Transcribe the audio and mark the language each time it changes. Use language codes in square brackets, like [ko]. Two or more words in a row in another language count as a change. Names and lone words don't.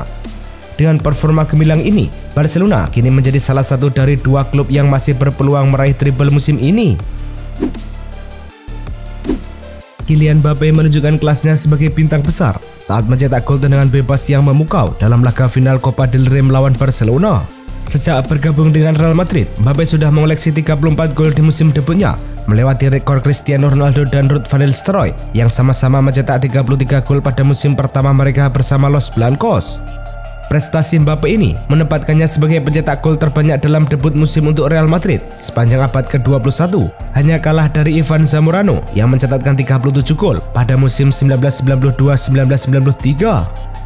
[id] Dengan performa gemilang ini, Barcelona kini menjadi salah satu dari 2 klub yang masih berpeluang meraih treble musim ini. Kylian Mbappe menunjukkan kelasnya sebagai bintang besar saat mencetak gol tendangan bebas yang memukau dalam laga final Copa del Rey melawan Barcelona. Sejak bergabung dengan Real Madrid, Mbappe sudah mengoleksi 34 gol di musim debutnya, melewati rekor Cristiano Ronaldo dan Ruud van Nistelrooy yang sama-sama mencetak 33 gol pada musim pertama mereka bersama Los Blancos. Prestasi Mbappe ini menempatkannya sebagai pencetak gol terbanyak dalam debut musim untuk Real Madrid sepanjang abad ke-21, hanya kalah dari Ivan Zamorano yang mencatatkan 37 gol pada musim 1992-1993.